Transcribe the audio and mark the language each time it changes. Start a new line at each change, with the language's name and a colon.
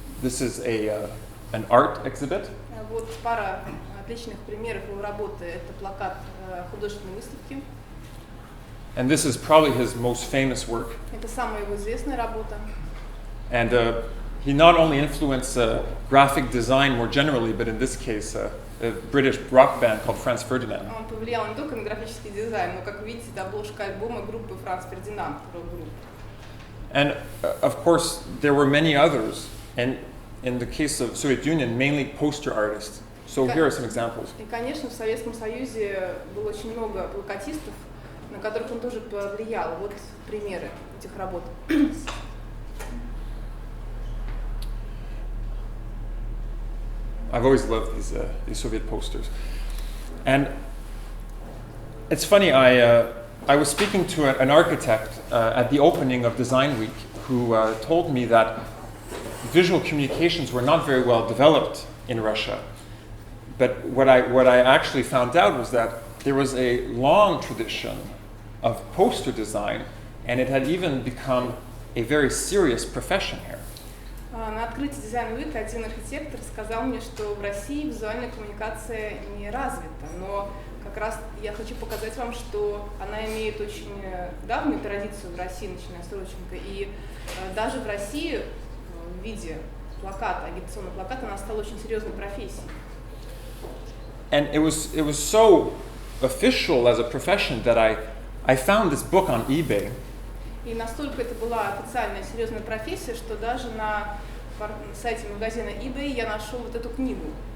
English: This is an art exhibit.
Russian: Вот пара отличных примеров его работы. Это плакат художественной выставки.
English: And this is probably his most famous work.
Russian: Это самая его известная работа.
English: And he not only influenced graphic design more generally, but in this case, a British rock band called Franz Ferdinand.
Russian: Он повлиял не только на графический дизайн, но, как видите, это обложка альбома группы Франц Фердинанд, рок-группы.
English: And of course, there were many others, and in the case of Soviet Union, mainly poster artists. So here are some examples.
Russian: И, конечно, в Советском Союзе было очень много плакатистов, на которых он тоже повлиял. Вот примеры этих работ.
English: I've always loved these Soviet posters. And it's funny, I was speaking to an architect at the opening of Design Week who told me that visual communications were not very well developed in Russia. But what I actually found out was that there was a long tradition of poster design, and it had even become a very serious profession here.
Russian: На открытии Design Week один архитектор сказал мне, что в России визуальная коммуникация не развита, но как раз я хочу показать вам, что она имеет очень давнюю традицию в России, начиная с Родченко, и даже в России в виде плаката, агитационного плаката, она стала очень серьезной профессией.
English: And it was so official as a profession that I found this book on eBay.
Russian: И настолько это была официальная серьезная профессия, что даже на сайте магазина eBay я нашел вот эту книгу.